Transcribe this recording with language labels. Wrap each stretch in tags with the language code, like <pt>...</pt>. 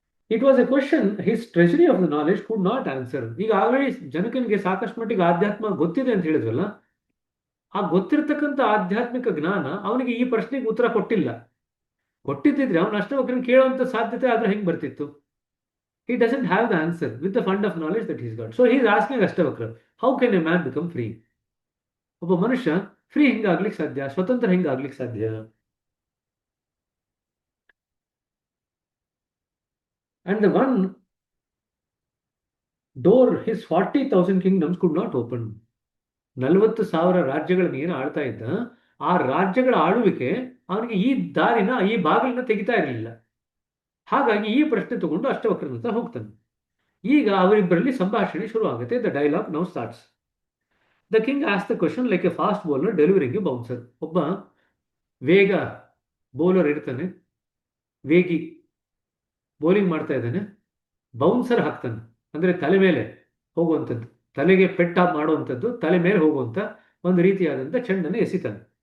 <en>It was a question his treasury of the knowledge could not answer.</en> <kn>ಈಗ already ಜನಕನಿಗೆ ಸಾಕಷ್ಟು ಮಟ್ಟಿಗೆ ಆಧ್ಯಾತ್ಮ ಗೊತ್ತಿದೆ ಅಂತ ಹೇಳಿದ್ವಲ್ಲ, ಆ ಗೊತ್ತಿರತಕ್ಕಂಥ ಆಧ್ಯಾತ್ಮಿಕ ಜ್ಞಾನ ಅವನಿಗೆ ಈ ಪ್ರಶ್ನೆಗೆ ಉತ್ತರ ಕೊಟ್ಟಿಲ್ಲ. ಕೊಟ್ಟಿದ್ದಿದ್ರೆ ಅವನು ಅಷ್ಟವಕ್ರನ್ ಕೇಳುವಂತ ಸಾಧ್ಯತೆ ಆದ್ರೆ ಹೆಂಗ್ ಬರ್ತಿತ್ತು?</kn> <en>He doesn't have the answer with the fund of knowledge that he's got. So he is asking Ashtavakra, how can a man become free?</en> <kn>ಒಬ್ಬ ಮನುಷ್ಯ ಫ್ರೀ ಹೆಂಗಾಗ್ಲಿಕ್ಕೆ ಸಾಧ್ಯ, ಸ್ವತಂತ್ರ ಹೆಂಗಾಗ್ಲಿಕ್ಕೆ ಸಾಧ್ಯ?</kn> <en>And the one door his 40,000 kingdoms could not open.</en> <kn>40,000 ರಾಜ್ಯಗಳನ್ನ ಏನು ಆಳ್ತಾ ಇದ್ದ, ಆ ರಾಜ್ಯಗಳ ಆಳುವಿಕೆ ಅವನಿಗೆ ಈ ದಾರಿನ, ಈ ಬಾಗಿಲನ್ನ ತೆಗಿತಾ ಇರಲಿಲ್ಲ. ಹಾಗಾಗಿ ಈ ಪ್ರಶ್ನೆ ತಗೊಂಡು ಅಷ್ಟವಕ್ರನ ಹತ್ರ ಹೋಗ್ತಾನೆ. ಈಗ ಅವರಿಬ್ಬರಲ್ಲಿ ಸಂಭಾಷಣೆ ಶುರು ಆಗುತ್ತೆ.</kn> <en>The dialogue now starts. The king as the question like A fast bowler delivering A bouncer.</en> <kn>ಒಬ್ಬ ವೇಗ ಬೌಲರ್ ಇರ್ತಾನೆ, ವೇಗಿ ಬೌಲಿಂಗ್ ಮಾಡ್ತಾ ಇದ್ದಾನೆ, ಬೌನ್ಸರ್ ಹಾಕ್ತಾನೆ, ಅಂದ್ರೆ ತಲೆ ಮೇಲೆ ಹೋಗುವಂಥದ್ದು, ತಲೆಗೆ ಪೆಟ್ಟ ಮಾಡುವಂಥದ್ದು, ತಲೆ ಮೇಲೆ ಹೋಗುವಂಥ ಒಂದು ರೀತಿಯಾದಂಥ ಚೆಂಡನ್ನು ಎಸಿತಾನೆ.</kn>